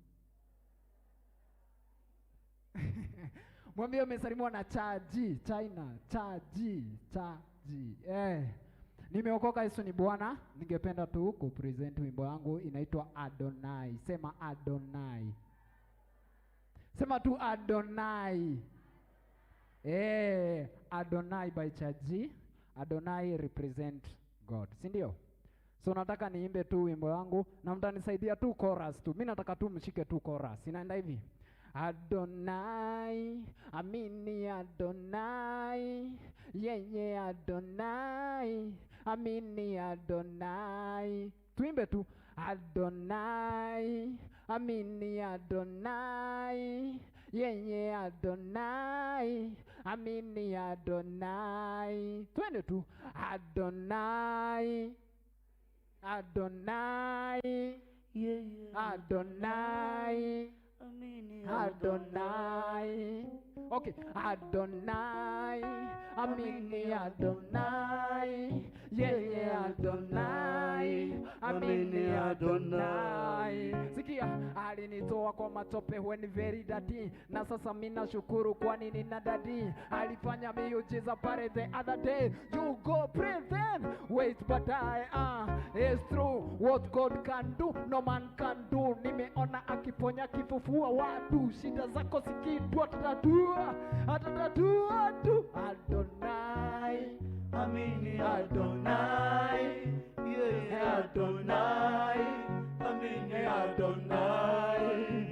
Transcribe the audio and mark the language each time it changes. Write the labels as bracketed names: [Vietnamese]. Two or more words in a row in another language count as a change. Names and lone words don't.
[Swahili] Mwambie umesalimwa na Chaji, China, Chaji. Nimeokoka, Yesu ni Bwana. Ningependa tu kupresent wimbo wangu inaitwa Adonai. Sema Adonai. Sema tu Adonai. [English] Adonai by Chaji. Adonai represent God. [Swahili] Si ndio? So nataka niimbe tu wimbo wangu na mtanisaidia tu chorus tu. Mimi nataka tu mshike tu chorus. Inaenda hivi. Adonai, amini Adonai, yenye Adonai, amini Adonai. Tuimbe tu. Adonai, amini Adonai, yenye Adonai, amini Adonai. Twende tu. Adonai, Adonai, Adonai, Adonai. Okay, Adonai, amini Adonai, Adonai, amini Adonai. Sikia, alinitoa kwa matope [English] when very dirty, [Swahili] na sasa mimi nashukuru kwani nina dadi. Alifanya miujiza pale [English] the other day. You go pray then, wait but it's true what God can do, no man can do. [Swahili] Nimeona akiponya kifufua watu, shida zako sikitwa atatatua tu. Adonai, amini Adonai, Adonai, amini Adonai.